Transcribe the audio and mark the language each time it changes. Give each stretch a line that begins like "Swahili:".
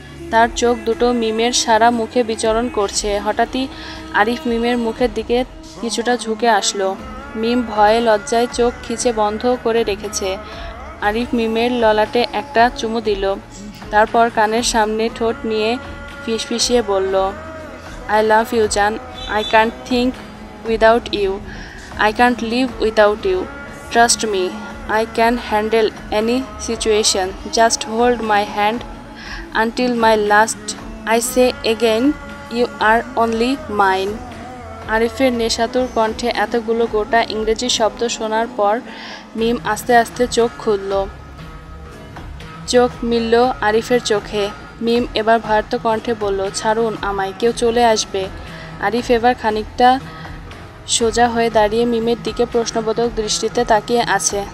Bangla: তার চোখ দুটো মিমের সারা মুখে বিচরণ করছে। হঠাৎই আরিফ মিমের মুখের দিকে কিছুটা ঝুঁকে আসলো। মিম ভয়ে লজ্জায় চোখ খিচে বন্ধ করে রেখেছে। আরিফ মিমের ললাটে একটা চুমু দিল। তারপর কানের সামনে ঠোঁট নিয়ে ফিসফিসিয়ে বলল,
English: I love you
Bangla: জান।
English: I can't think without you. I can't live without you. Trust me, I can handle any situation. Just hold my hand until my last. I say again, you are only mine.
Bangla: আরিফের নেশাতুর কণ্ঠে এতগুলো গোটা ইংরেজি শব্দ শোনার পর মিম আস্তে আস্তে চোখ খুলল। চোখ মিলল আরিফের চোখে। মিম এবার ভয়ার্ত কণ্ঠে বলল, ছাড়ুন আমায়, কেউ চলে আসবে। আরিফ এবার খানিকটা সোজা হয়ে দাঁড়িয়ে মিমের দিকে প্রশ্নবোধক দৃষ্টিতে তাকিয়ে আছে।